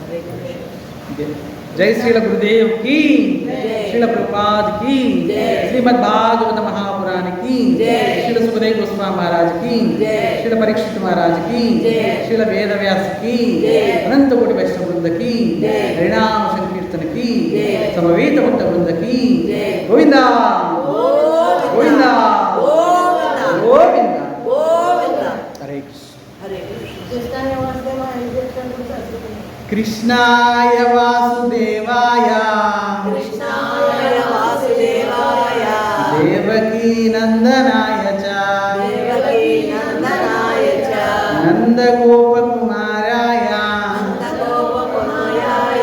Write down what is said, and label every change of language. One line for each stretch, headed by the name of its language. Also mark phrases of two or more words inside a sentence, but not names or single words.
Hindi: जय श्रील गुरुदेव की, श्रील प्रभुपाद की, श्रीमद् भागवत महापुराण की, श्रील सुखदेव गोस्वामी महाराज की, श्रील परीक्षित महाराज की, श्रील वेदव्यास की, अनंत कोटि वैष्णव वृंद की, हरिनाम संकीर्तन संकीर्तन की జై. समवेत भक्त वृंद की జై.
Sanskrit: గోవిందా గోవిందా గోవిందా గోవిందా గోవిందా. గోవిందా. హరే కృష్ణ. హరే కృష్ణ. కృష్ణాయ వాసుదేవాయ కృష్ణాయ వాసుదేవాయ దేవకీ నందనాయ చ దేవకీ నందనాయ చ నందగోపకుమారాయ నందగోపకుమారాయ